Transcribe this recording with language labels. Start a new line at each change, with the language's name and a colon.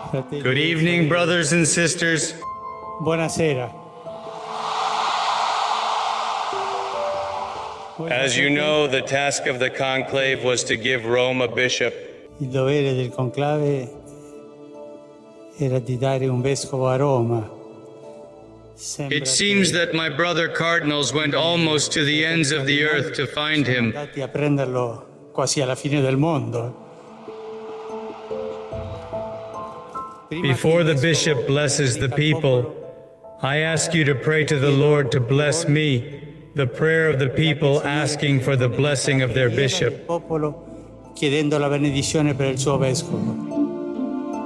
English: Good evening, brothers and sisters.
Italian: Buonasera.
English: As you know, the task of the conclave was to give Rome a bishop.
Italian: Il dovere del conclave era di dare un vescovo a Roma.
English: It seems that my brother cardinals went almost to the ends of the earth to find him.
Italian: Andati a prenderlo quasi alla fine del mondo.
English: Before the bishop blesses the people, I ask you to pray to the Lord to bless me, the prayer of the people asking for the blessing of their bishop.
Italian: Chiedendo la benedizione per il suo vescovo.